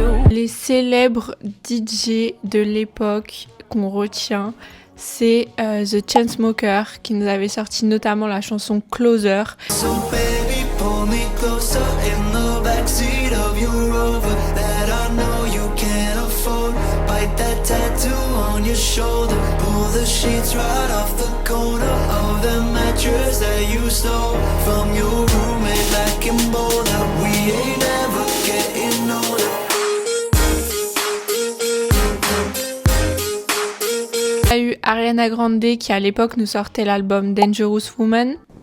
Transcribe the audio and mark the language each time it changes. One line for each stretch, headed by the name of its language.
French: Les célèbres DJ de l'époque qu'on retient, c'est The Chainsmokers qui nous avait sorti notamment la chanson Closer.
English: So baby, pull me closer in the backseat of your Rover that I know you can't afford. Bite that tattoo on your shoulder. Pull the sheets right off the corner of the mattress that you stole from your roommate back in Boulder. We ain't ever getting older.
French: Il y a eu Ariana Grande qui à l'époque nous sortait l'album Dangerous Woman.